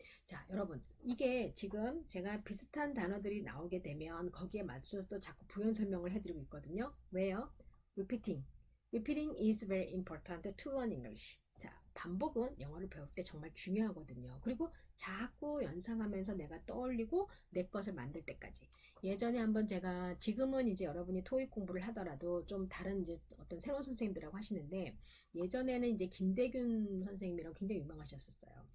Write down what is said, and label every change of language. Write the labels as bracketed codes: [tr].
[ko] 자, 여러분, 이게 지금 제가 비슷한 단어들이 나오게 되면 거기에 맞춰서 또 자꾸 부연 설명을 해드리고 있거든요. [en] 왜요? repeating. repeating is very important to learn English. [ko] 자, 반복은 영어를 배울 때 정말 중요하거든요. 그리고 자꾸 연상하면서 내가 떠올리고 내 것을 만들 때까지. 예전에 한번 제가, 지금은 이제 여러분이 토익 공부를 하더라도 좀 다른 이제 어떤 새로운 선생님들하고 하시는데, 예전에는 이제 김대균 선생님이라고 굉장히 유명하셨었어요.